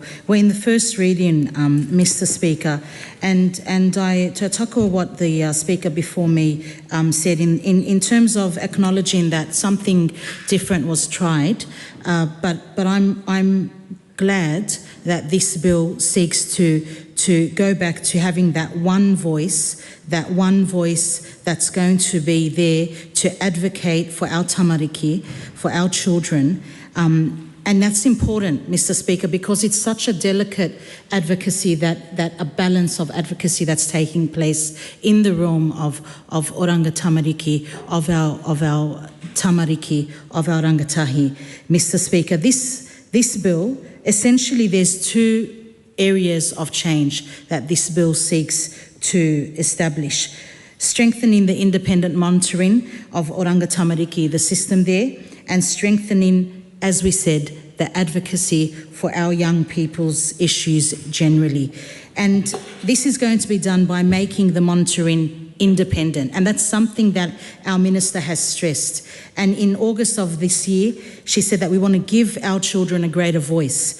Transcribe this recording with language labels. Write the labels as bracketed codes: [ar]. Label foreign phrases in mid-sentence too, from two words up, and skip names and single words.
[en] We're in the first reading, Mr Speaker, and I to tackle what the Speaker before me said in terms of acknowledging that something different was tried, but I'm glad that this bill seeks to go back to having that one voice that's going to be there to advocate for our tamariki, for our children. And that's important, Mr Speaker, because it's such a delicate advocacy, that a balance of advocacy that's taking place in the realm of oranga tamariki, of our tamariki, of our rangatahi. Mr Speaker, this bill, essentially there's two areas of change that this bill seeks to establish. Strengthening the independent monitoring of oranga tamariki, the system there, and strengthening, as we said, the advocacy for our young people's issues generally. And this is going to be done by making the monitoring independent, and that's something that our Minister has stressed. And in August of this year, she said that we want to give our children a greater voice.